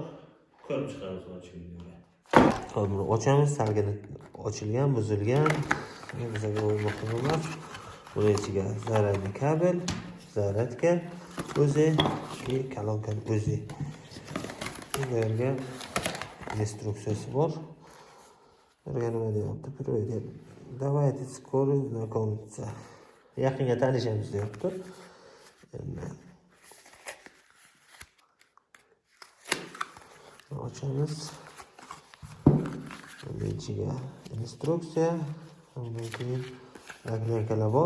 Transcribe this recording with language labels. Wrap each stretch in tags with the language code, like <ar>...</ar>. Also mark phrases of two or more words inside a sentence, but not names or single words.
<uz>Ko'rib chiqamiz mana shu videoda. Hozir buni ochamiz, salgini ochilgan, buzilgan. Bizga muhim emas. Bunun ichiga zaryadli kabel, zaryadka o'zi, kalonkani o'zi. Bunga instruksiyasi bor. Bunga nima deyapti? Proverib.</uz> <ru>Давайте скоро знакомиться.</ru> <uz>Yaqinga tanishamiz deyapti. Ochamiz. Bunun ichiga instruksiya, undan keyin magnetlar bor.</uz>